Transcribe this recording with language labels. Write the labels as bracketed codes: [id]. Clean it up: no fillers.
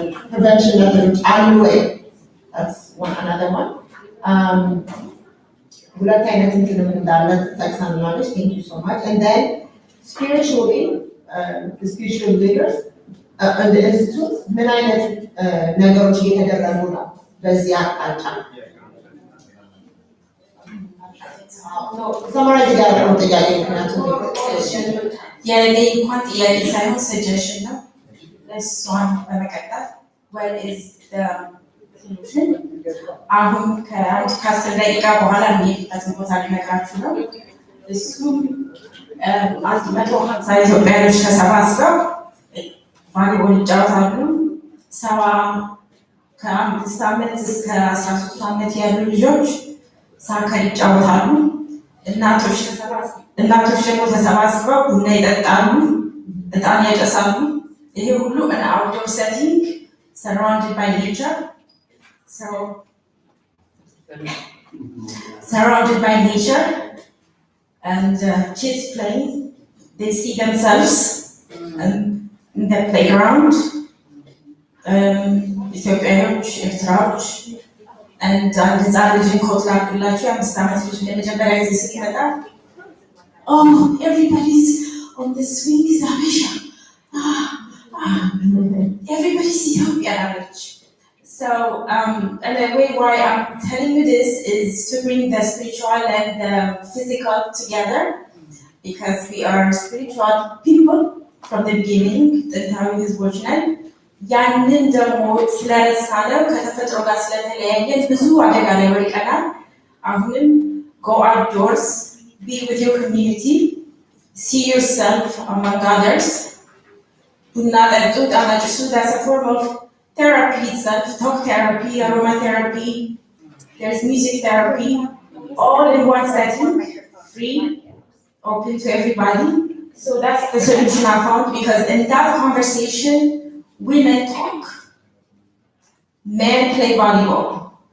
[am] ፕሪቨንሽን ነገሮች አሉ ወይ? [en] that's one another one. [am] ሁለት አይነት እንትንም እንዳለ ጠቅሰናለች። [en] thank you so much. And then spiritually the spiritual leaders and the institutes [am] ምን አይነት ነገሮች እየተደረጉ ነው በዚህ አቅጣጫ? ሰማራይዝ ያደረገው ጥያቄ ምክንያቱም የኔ እንኳን ጥያቄ ሳይሆን ሰጀሽን ነው። እሷን በመቀጠል [en] what is the solution? [am] አሁን ከ10 ደቂቃ በኋላ የሚሄድበትን ቦታ ልነግራችሁ ነው። እሱም 150 ኢትዮጵያኖች ተሰባስበው ቫሊቦል ይጫወታሉ። ከ5 ዓመት እስከ 13 ዓመት ያሉ ልጆች ሳከር ይጫወታሉ። እናቶች ደግሞ ተሰባስበው ቡና ይጠጣሉ፣ እጣን ያጨሳሉ። ይሄ ሁሉ [en] an outdoor setting surrounded by nature. Surrounded by nature and kids playing. They see themselves in the playground. [am] ኢትዮጵያኖች፣ ኤርትራዎች and ህፃን ልጅን ኮት ላኩላቸው። 5 ዓመት ልጅ ለመጀመሪያ ጊዜ ስትመጣ [en] everybody's on the swing is Habesha. Everybody's Ethiopian average. So and the way why I'm telling you this is to bring the spiritual and the physical together, because we are spiritual people from the beginning. [am] ጥንታዊ ህዝቦች ነን። ያንን ደግሞ ስለረሳነው ከተፈጥሮ ጋር ስለተለያየን ብዙ አደጋ ላይ ወድቀናል። አሁንም [en] go outdoors, be with your community, see yourself among others. [am] ቡና ጠጡ፣ ጣና ጭሱ። [en] That's a form of therapy itself, talk therapy, aromatherapy, there's music therapy, all in one setting, free, open to everybody. So that's the solution I found, because in that conversation, women talk, men play volleyball.